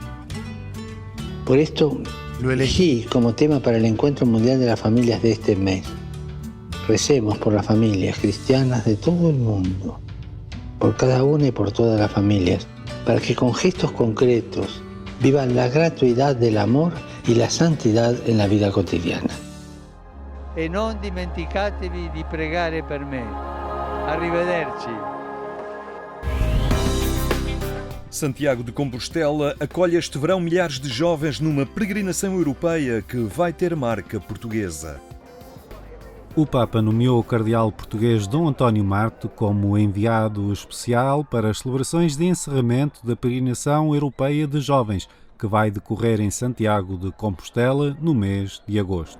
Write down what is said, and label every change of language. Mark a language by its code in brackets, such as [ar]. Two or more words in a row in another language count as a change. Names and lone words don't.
[es] Por esto lo elegí como tema para el Encuentro Mundial de las Familias de este mes. Recemos por las familias cristianas de todo el mundo, por cada una y por todas las familias, para que con gestos concretos vivan la gratuidad del amor y la santidad en la vida cotidiana. [it] E non dimenticatevi di pregare per me. Arrivederci. [pt] Santiago de Compostela acolhe este verão milhares de jovens numa peregrinação europeia que vai ter marca portuguesa. O Papa nomeou o cardeal português Dom António Marte como enviado especial para as celebrações de encerramento da peregrinação europeia de jovens, que vai decorrer em Santiago de Compostela no mês de agosto.